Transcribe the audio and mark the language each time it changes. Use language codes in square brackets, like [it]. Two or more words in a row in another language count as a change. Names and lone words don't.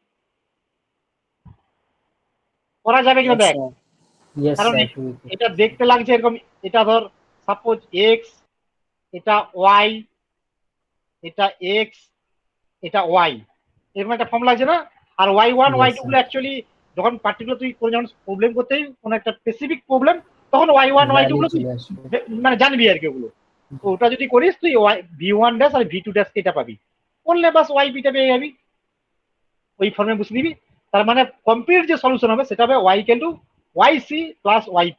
[bn] করা যাবে কিনা দেখ। ইয়েস কারণ স্যার। এটা দেখতে লাগছে এরকম, এটা ধর সাপোজ এক্স, এটা ওয়াই, এটা এক্স, এটা ওয়াই, এরকম একটা ফর্ম লাগছে না? আর y1 Yes, y2 গুলো অ্যাকচুয়ালি যখন পার্টিকুলার তুই কোনো যখন প্রবলেম করতে কোনো একটা [en] specific problem, [bn] তখন y1 y2 গুলো তুই মানে জানবি আর কি ওগুলো। তো ওটা যদি করিস তুই v1 ড্যাশ আর v2 ড্যাশ এটা পাবি, করলে বাস yp টা পেয়ে যাবি, ওই ফর্মে বুঝে দিবি। তার মানে কমপ্লিট যে সলিউশন হবে সেটা হবে y [en] equal to [bn] yc প্লাস yp।